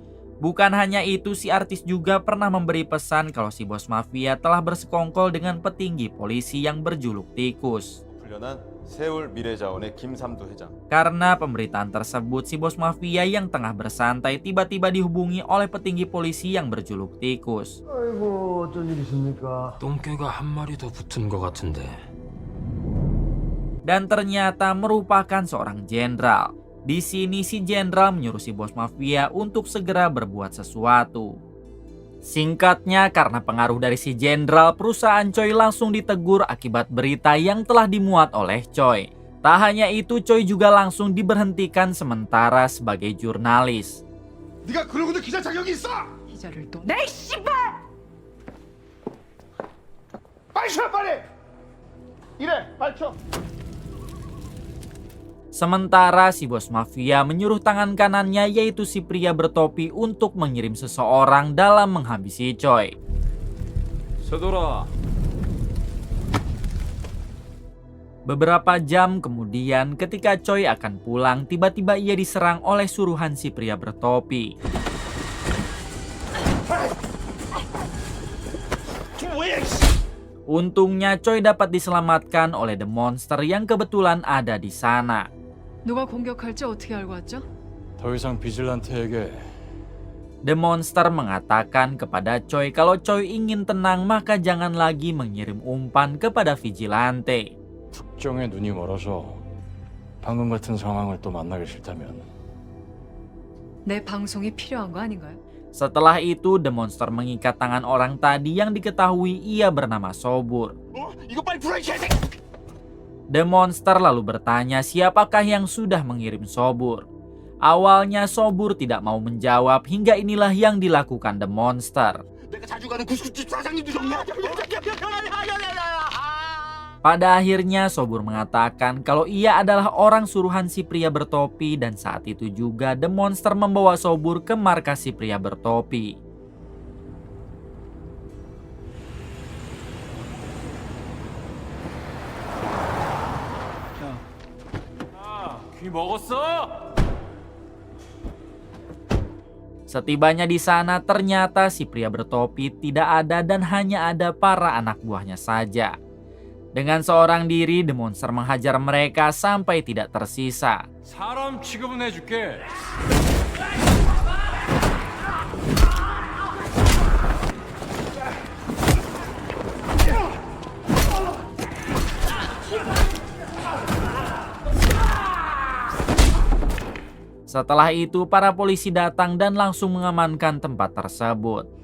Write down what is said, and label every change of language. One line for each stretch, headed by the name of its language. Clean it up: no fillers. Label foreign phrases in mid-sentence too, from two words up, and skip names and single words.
Indonesian: Bukan hanya itu, si artis juga pernah memberi pesan kalau si bos mafia telah bersekongkol dengan petinggi polisi yang berjuluk tikus. Karena pemberitaan tersebut, si bos mafia yang tengah bersantai tiba-tiba dihubungi oleh petinggi polisi yang berjuluk tikus.
Korean: 똥개가 한 마리 더 붙은 것 같은데.
Indonesian: Dan ternyata merupakan seorang jenderal. Di sini si jenderal menyuruh si bos mafia untuk segera berbuat sesuatu. Singkatnya, karena pengaruh dari si jenderal, perusahaan Choi langsung ditegur akibat berita yang telah dimuat oleh Choi. Tak hanya itu, Choi juga langsung diberhentikan sementara sebagai jurnalis.
Korean: 네가 그러고도 기자 자격이 있어! 기자를 또 내 씨발! 빨리 쳐 빨리! 이래 빨리 쳐!
Indonesian: Sementara si bos mafia menyuruh tangan kanannya yaitu si pria bertopi untuk mengirim seseorang dalam menghabisi Choi.
Korean: 서둬라.
Indonesian: Beberapa jam kemudian ketika Choi akan pulang, tiba-tiba ia diserang oleh suruhan si pria bertopi. Untungnya Choi dapat diselamatkan oleh The Monster yang kebetulan ada di sana.
Korean: 누가 공격할지 어떻게 알고 왔죠? 더 이상 비질란테에게
Indonesian: The Monster mengatakan kepada Choi kalau Choi ingin tenang maka jangan lagi mengirim umpan kepada vigilante.
Korean: 특정에 눈이 멀어서 방금 같은 상황을 또 만나기 싫다면 내 방송이 필요한 거 아닌가요?
Indonesian: Setelah itu The Monster mengikat tangan orang tadi yang diketahui ia bernama Sobur.
Korean: 이거 빨리 불어 이 개새끼!
Indonesian: The Monster lalu bertanya siapakah yang sudah mengirim Sobur. Awalnya Sobur tidak mau menjawab hingga inilah yang dilakukan The Monster.
Korean: 내가 자주 가는 구스구집 사장님도 정리하자.
Indonesian: Pada akhirnya Sobur mengatakan kalau ia adalah orang suruhan si pria bertopi dan saat itu juga The Monster membawa Sobur ke markas si pria bertopi.
Korean: 귀 먹었어?
Indonesian: Setibanya di sana ternyata si pria bertopi tidak ada dan hanya ada para anak buahnya saja. Dengan seorang diri The Monster menghajar mereka sampai tidak tersisa.
Korean: 사람 취급은 해줄게.
Indonesian: Setelah itu para polisi datang dan langsung mengamankan tempat tersebut.